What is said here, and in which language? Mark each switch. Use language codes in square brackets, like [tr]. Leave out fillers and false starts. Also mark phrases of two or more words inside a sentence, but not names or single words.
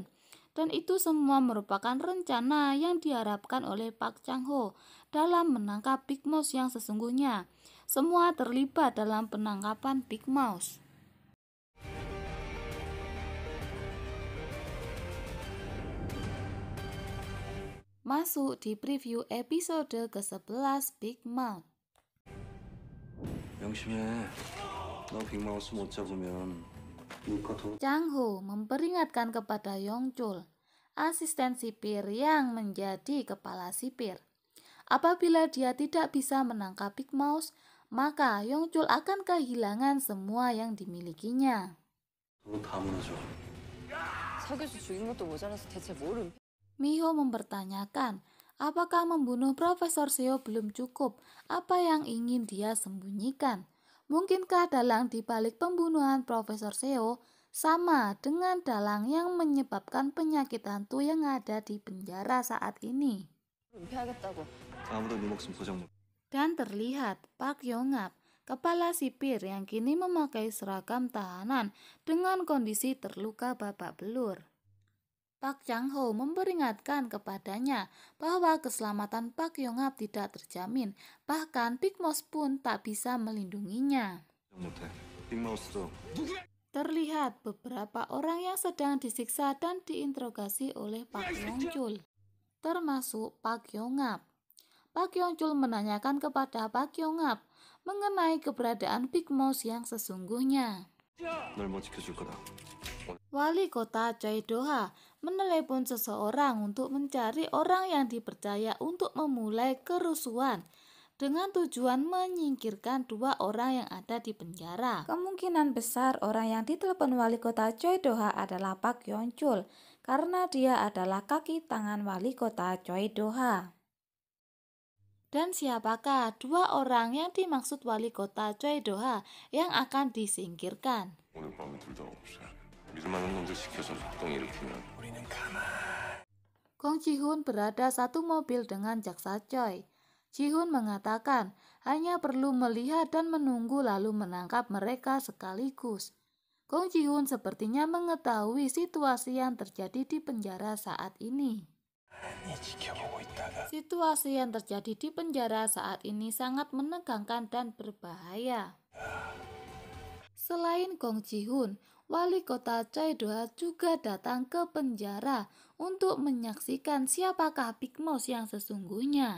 [id] Dan itu semua merupakan rencana yang diharapkan oleh Park Chang Ho dalam menangkap Big Mouse yang sesungguhnya. Semua terlibat dalam penangkapan Big Mouse. Masuk di preview episode ke-11 Big Mouth. [ko] 명심해. 너 빅마우스 못 잡으면 [id] Chang Ho memperingatkan kepada Yong Chul, asisten sipir yang menjadi kepala sipir. Apabila dia tidak bisa menangkap Big Mouse, maka Yong Chul akan kehilangan semua yang dimilikinya. [ko] 다 무너져. 석유수 죽인 것도 모자라서 대체 뭘 [id] Miho mempertanyakan, apakah membunuh Profesor Seo belum cukup? Apa yang ingin dia sembunyikan? Mungkinkah dalang di balik pembunuhan Profesor Seo sama dengan dalang yang menyebabkan penyakit hantu yang ada di penjara saat ini? [ko] 은폐하겠다고. 아무도 네 목숨 보장 못. [id] Dan terlihat Park Yong-ap, kepala sipir yang kini memakai seragam tahanan dengan kondisi terluka babak belur. Park Chang Ho memperingatkan kepadanya bahwa keselamatan Park Yong-ap tidak terjamin, bahkan Big Mouse pun tak bisa melindunginya. [ko] 못해. 빅마우스도 [id] Terlihat beberapa orang yang sedang disiksa dan diinterogasi oleh Pak Yongchul, termasuk Pak Yongap. Pak Yongchul menanyakan kepada Pak Yongap mengenai keberadaan Big Mouse yang sesungguhnya. [ko] 널 못 지켜줄 거다. [id] Wali kota Choi Do-ha menelepon seseorang untuk mencari orang yang dipercaya untuk memulai kerusuhan dengan tujuan menyingkirkan 2 orang yang ada di penjara. Kemungkinan besar orang yang ditelepon wali kota Choi Do-ha adalah Pak Yongchul karena dia adalah kaki tangan wali kota Choi Do-ha. Dan siapakah 2 orang yang dimaksud wali kota Choi Do-ha yang akan disingkirkan? [ko] 오늘 밤에 둘 다 없애. 믿을 만한 놈들 시켜서 폭동 일으키면 우리는 가만. [id] Gong Ji-hoon berada satu mobil dengan jaksa Choi. Ji-hoon mengatakan hanya perlu melihat dan menunggu lalu menangkap mereka sekaligus. Gong Ji-hoon sepertinya mengetahui situasi yang terjadi di penjara saat ini. [ko] 이 지켜보고 있다가 [id] Situasi yang terjadi di penjara saat ini sangat menegangkan dan berbahaya. Selain Gong Ji-hoon, wali kota Choi Do-ha juga datang ke penjara untuk menyaksikan siapakah Big Mouse yang sesungguhnya.